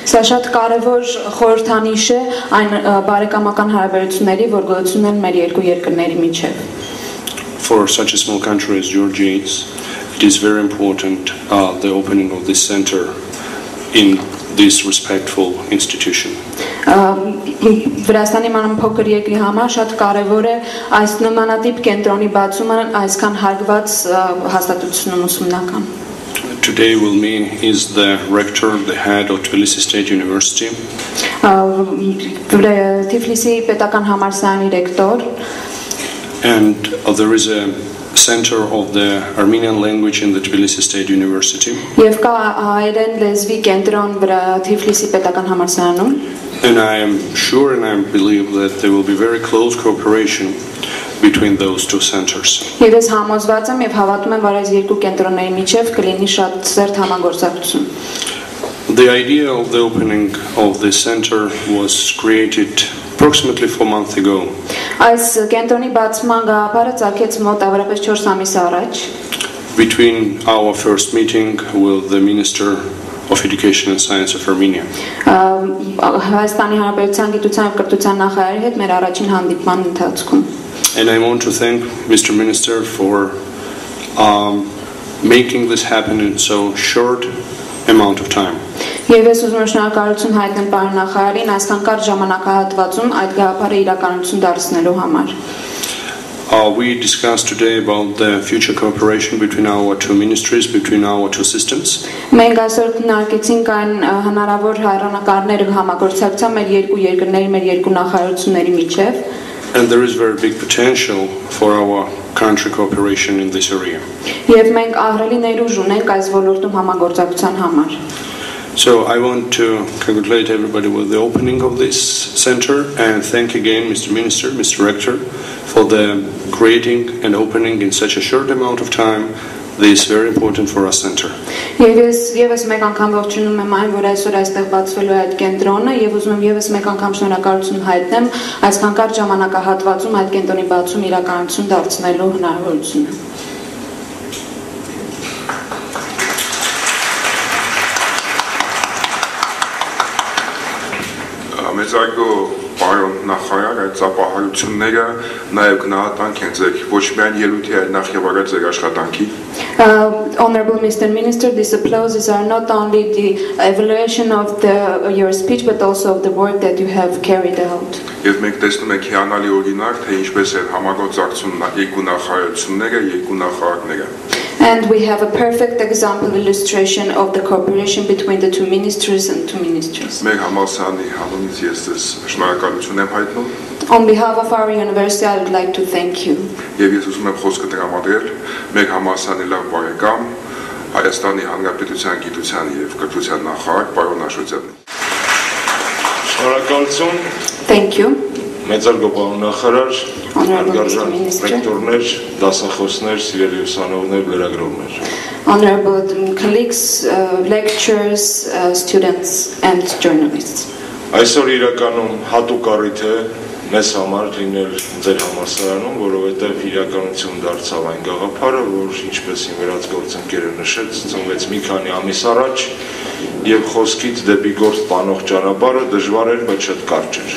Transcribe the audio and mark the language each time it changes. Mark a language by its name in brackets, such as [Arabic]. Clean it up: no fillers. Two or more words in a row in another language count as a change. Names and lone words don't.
[English] For such a small country as Georgia is, it is very important the opening of this center in this respectful institution. [Armenian] Վրաստանի մանրամասն փոքր երկրի համար շատ կարևոր է այս նմանատիպ կենտրոնի բացումը այսքան հարգված հաստատությունում ուսումնական. [English] Today with me is the rector, the head of Tbilisi State University. [Armenian] Թիֆլիսի պետական համալսարանի ռեկտոր. [English] And there is a center of the Armenian language in the Tbilisi State University. [Armenian] Եվ կա հայերեն լեզվի կենտրոն վրա Թիֆլիսի պետական համալսարանում. [English] And I am sure and I believe that there will be very close cooperation between those two centers. [Armenian] Եվ ես համոզված եմ եւ հավատում եմ, որ այս երկու կենտրոնների միջև կլինի շատ սերտ համագործակցություն. [English] The idea of the opening of this center was created approximately 4 months ago. [Armenian] Այս կենտրոնի բացման գաղափարը ծագեց մոտավորապես 4 ամիս առաջ. [English] Between our first meeting with the Minister of Education and Science of Armenia. [Armenian] Հայաստանի Հանրապետության գիտության եւ կրթության նախարարի հետ մեր առաջին հանդիպման ընթացքում. [English] And I want to thank Mr. Minister for making this happen in so short amount of time. [Armenian] Եվ ես ուզում եմ շնորհակալություն հայտնել պարոն նախարարին այսքան կարճ ժամանակահատվածում այդ գաղափարը իրականություն դարձնելու համար. [English] We discussed today about the future cooperation between our two ministries, between our two systems. [Armenian] Մենք այսօր քննարկեցինք այն հնարավոր հայրենակարները համագործակցության մեր երկու երկրների, մեր երկու նախարարությունների միջև. [English] And there is very big potential for our country cooperation in this area. [Armenian] Եվ մենք ահռելի ներուժ ունենք այս ոլորտում համագործակցության համար. [English] So I want to congratulate everybody with the opening of this center and thank again Mr. Minister, Mr. Rector for the creating and opening in such a short amount of time this very important for us center. [Armenian] Եվս մեկ անգամ ողջունում եմ այն, որ այսօր այստեղ բացվելու է այդ կենտրոնը եւ ուզում եմ եւս մեկ անգամ շնորհակալություն հայտնեմ այսքան կարճ ժամանակահատվածում այդ կենտրոնի բացում իրականություն դարձնելու հնարավորությունը. Մեծարգո պարոն նախարար, այդ ծափահարությունները նաև գնահատանք են ձեր ոչ միայն ելույթի, այլ նախ եւ առաջ ձեր աշխատանքի. [English] Honorable Mr. Minister, these applauses are not only the evaluation of your speech, but also of the work that you have carried out. [Armenian] Եվ մենք տեսնում ենք հիանալի օրինակ, թե ինչպես են համագործակցում երկու նախարարությունները, երկու նախարարները. [English] And we have a perfect example illustration of the cooperation between the two ministries and two ministries. [Armenian] Մեր համալսարանի անունից ես ձեզ շնորհակալություն եմ հայտնում. [English] On behalf of our university, I would like to thank you. [Armenian] Եվ ես ուզում եմ խոսքը տրամադրել մեր համալսարանի լավ բարեկամ, Հայաստանի Հանրապետության գիտության եւ կրթության նախարար պարոն Աշոտյանին։ Շնորհակալություն։ [English] Thank you. [Armenian] Մեծարգո պարոն նախարար, [English] Honorable [Armenian] հարգարժան [English] Minister. [Armenian] ռեկտորներ, դասախոսներ, սիրելի ուսանողներ, լրագրողներ։ [English] Honorable colleagues, lecturers, students and journalists. [Armenian] Այսօր իրականում հատուկ առիթ է մեզ համար լինել ձեր համալսարանում, որովհետև իրականություն դարձավ այն գաղափարը, որ ինչպես իմ վերահսկողությունները նշեց, ծնվեց մի քանի ամիս առաջ եւ խոսքից դեպի գործ տանող ճանապարհը դժվար էր, բայց շատ կարճ էր։